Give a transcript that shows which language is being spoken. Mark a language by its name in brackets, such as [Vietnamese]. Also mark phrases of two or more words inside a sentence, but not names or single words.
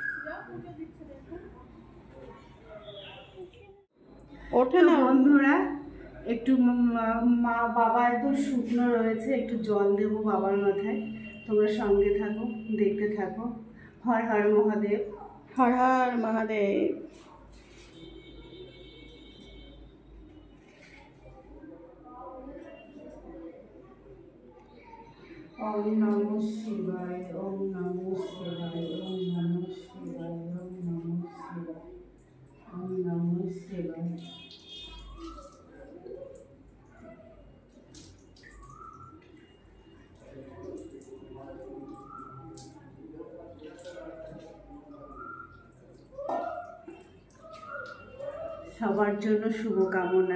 [Bangla] ওঠে না বন্ধুরা, একটু মা বাবা একদম শুকনো রয়েছে, একটু জল দেব বাবার মাথায়। তোমরা সঙ্গে থাকো, দেখতে থাকো। হর হর মহাদেব, হর হর মহাদেব। [Sanskrit] ওম নমঃ শিবায়, ওম নমঃ শিবায়, ওম নমঃ শিবায়, ওম নমঃ শিবায়, ওম নমঃ শিবায়। [Bangla] সবার জন্য শুভকামনা।